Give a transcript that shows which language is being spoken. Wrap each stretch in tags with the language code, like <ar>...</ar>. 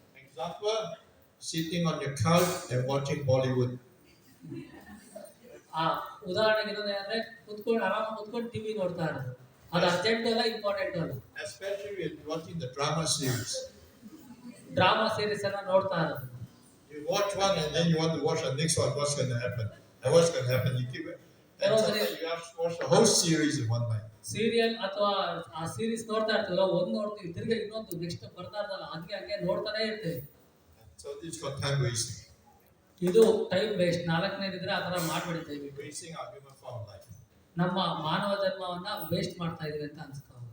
<en>Example, sitting on your couch and watching Bollywood.</en> <kn>ಉದಾಹರಣೆಗೆ ಏನಂದ್ರೆ ಆರಾಮಾಗಿ ಕುತ್ಕೊಂಡು ಟಿವಿ ನೋಡ್ತಾ ಇರೋದು, ಅದು ಅರ್ಜೆಂಟು ಅಲ್ಲ ಇಂಪಾರ್ಟೆಂಟು ಅಲ್ಲ.</kn> <en>Especially when watching the drama series.</en> <kn>Drama series ಎಲ್ಲ ನೋಡ್ತಾ ಇರೋದು.</kn> <en>You watch one and then you want to watch the next one. What's going to happen? And what's going to happen? You keep it. And sometimes you have to watch the whole series in one night.</en> <kn>Serial ಅಥವಾ ಆ series ನೋಡ್ತಾ ಇರ್ತೀವಲ್ಲ, ಒಂದು ನೋಡ್ತೀವಿ ತಿರ್ಗಿ ಇನ್ನೊಂದು next ಬರ್ತಾ ಇರ್ತಲ್ಲ, ಹಂಗೆ ನೋಡ್ತಾನೆ ಇರ್ತೀವಿ.</kn> <en>So this is called time wasting.</en> <kn>ಇದು ಟೈಮ್ ವೇಸ್ಟ್. 4ನೇದಿದ್ರೆ ಆ ಥರ ಮಾಡ್ಬಿಡ್ತೀವಿ.</kn> <en>Wasting our human form of life.</en> <kn>ನಮ್ಮ ಮಾನವ ಜನ್ಮವನ್ನ ವೇಸ್ಟ್ ಮಾಡ್ತಾ ಇದೀವಿ ಅಂತ ಅನ್ಸ್ತಾ.</kn>